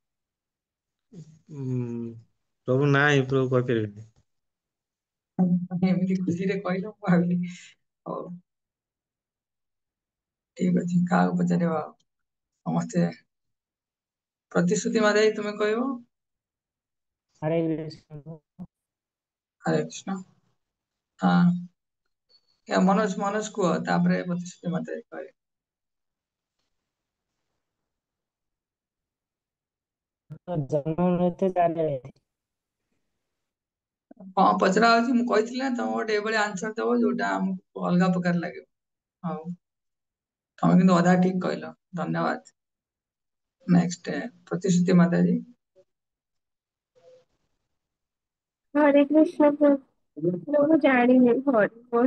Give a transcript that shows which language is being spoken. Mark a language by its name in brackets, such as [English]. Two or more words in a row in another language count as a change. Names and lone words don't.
[Odia] ପ୍ରଭୁ ନାଇଁ ପ୍ରଭୁ କହିପାରିବିନି। ଏମିତି ଖୁସିରେ କହିଲ ମୁଁ ଭାବିଲି ହଉ ଠିକ ଅଛି କାହାକୁ ପଚାରିବା ଆଉ ସମସ୍ତେ ପ୍ରତିଶ୍ରୁତି ମାରିବାକୁ ତୁମେ କହିବ। [Hindi] हरे कृष्ण [Odia] ହରେ କୃଷ୍ଣ ହଁ ମନୋଜ ମନୋଜ କୁହ ତାପରେ ପ୍ରତିଶ୍ରୁତି ମତେ କହିବେ। जन्म मृत्यु चाली କଣ ପଚରା ହଉଛି ମୁଁ କହିଥିଲି ନା ତମେ ଗୋଟେ ଏଭଳି ଆନ୍ସର ଦବ ଯୋଉଟା ଆମକୁ ଅଲଗା ପ୍ରକାର ଲାଗିବ। ହଉ ତମେ କିନ୍ତୁ ଅଧା ଠିକ କହିଲ ଧନ୍ୟବାଦ। ନେକ୍ସଟ ପ୍ରତିଶ୍ରୁତି ମାତାଜୀ। ହରେ କୃଷ୍ଣ ପ୍ରଭୁ ମୁଁ ଜାଣିନି ହରି